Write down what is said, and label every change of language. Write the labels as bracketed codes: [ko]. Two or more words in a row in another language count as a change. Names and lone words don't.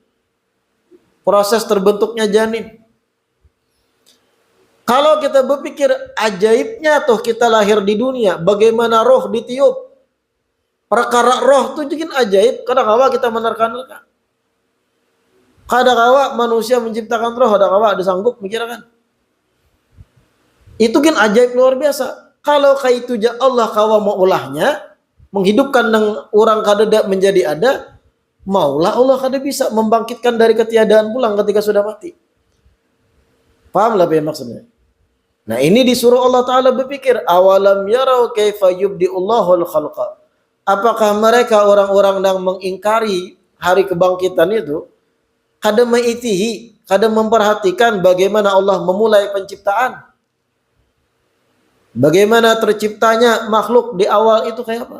[id] Proses terbentuknya janin. Kalau kita berpikir ajaibnya tuh kita lahir di dunia, bagaimana roh ditiup? Perkara roh itu juga ajaib. Kadang-kadang kita menerka-nerka. Kadang-kadang manusia menciptakan roh, kadang-kadang ada sanggup mikirkan. Itu kan ajaib luar biasa. [bjn] Kalau kayak itu Allah kawa mau ulahnya, menghidupkan orang kadeda menjadi ada, maulah Allah kada bisa membangkitkan dari ketiadaan pulang ketika sudah mati. [id] Paham lah apa maksudnya? Nah ini disuruh Allah Ta'ala berpikir, [ar] أولم يروا كيف يبدئ الله الخلق. [id] Apakah mereka orang-orang yang mengingkari hari kebangkitan itu, kada mengitihi, kada memperhatikan bagaimana Allah memulai penciptaan? Bagaimana terciptanya makhluk di awal itu kayak apa?